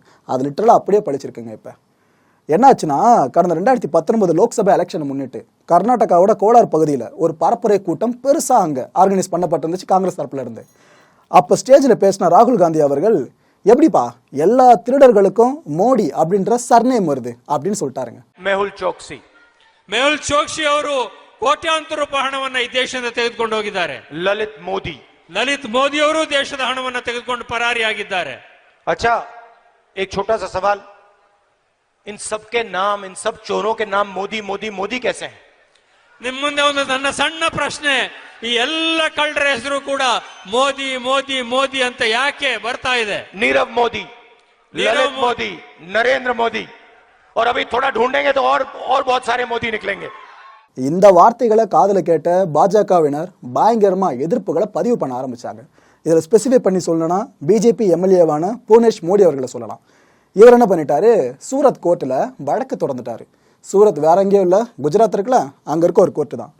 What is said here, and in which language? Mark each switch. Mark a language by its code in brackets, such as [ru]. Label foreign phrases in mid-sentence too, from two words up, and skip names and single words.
[ta] அது லிட்டரலாக அப்படியே படிச்சிருக்குங்க. இப்போ என்னாச்சுன்னா, கடந்த 2019 லோக்சபா எலெக்ஷனை முன்னிட்டு கர்நாடகாவோட கோலார் பகுதியில் ஒரு பரப்புரை கூட்டம் பெருசாக அங்கே ஆர்கனைஸ் பண்ணப்பட்டிருந்துச்சு காங்கிரஸ் தரப்புல இருந்து. அப்போ ஸ்டேஜில் பேசின ராகுல் காந்தி அவர்கள், எப்படிப்பா எல்லா திருடர்களுக்கும் மோடி அப்படின்ற சர்நேம் வருது அப்படின்னு சொல்லிட்டாருங்க. [kn] ಮೆಹುಲ್ ಚೋಕ್ಸಿ ಅವರು ಕೋಟ್ಯಾಂತರ ರೂಪಾಯಿ ಹಣವನ್ನು ಈ ದೇಶದಿಂದ ತೆಗೆದುಕೊಂಡು ಹೋಗಿದ್ದಾರೆ. ಲಲಿತ್ ಮೋದಿ ಅವರು ದೇಶದ ಹಣವನ್ನು ತೆಗೆದುಕೊಂಡು ಪರಾರಿಯಾಗಿದ್ದಾರೆ. [hi] अच्छा, एक छोटा सा सवाल, इन सब के नाम, इन सब चोरों के नाम मोदी मोदी मोदी कैसे हैं? [kn] ನಿಮ್ಮ ಮುಂದೆ ಒಂದು ನನ್ನ ಸಣ್ಣ ಪ್ರಶ್ನೆ, ಈ ಎಲ್ಲ ಕಳ್ಳರ ಹೆಸರು ಕೂಡ ಮೋದಿ ಮೋದಿ ಮೋದಿ ಅಂತ ಯಾಕೆ ಬರ್ತಾ ಇದೆ? [hi] नीरव मोदी, ललित मोदी, नरेंद्र मोदी, और अभी थोड़ा ढूंढेंगे तो और बहुत सारे मोदी निकलेंगे. [ta] இந்த வார்த்தைகளை காதுல கேட்ட பாஜகவினர் பயங்கரமா எதிர்ப்புகளை பதிவு பண்ண ஆரம்பிச்சாங்க. இதில் ஸ்பெசிஃபை பண்ணி சொல்லணும்னா பிஜேபி எம்எல்ஏவான பூனேஷ் மோடி அவர்களை சொல்லலாம். இவர் என்ன பண்ணிட்டாரு, சூரத் கோர்ட்டில் வழக்கு தொடர்ந்துட்டாரு. சூரத் வேற எங்கேயும் இல்லை, குஜராத் இருக்குல்ல, அங்கே இருக்க ஒரு கோர்ட்டு தான்.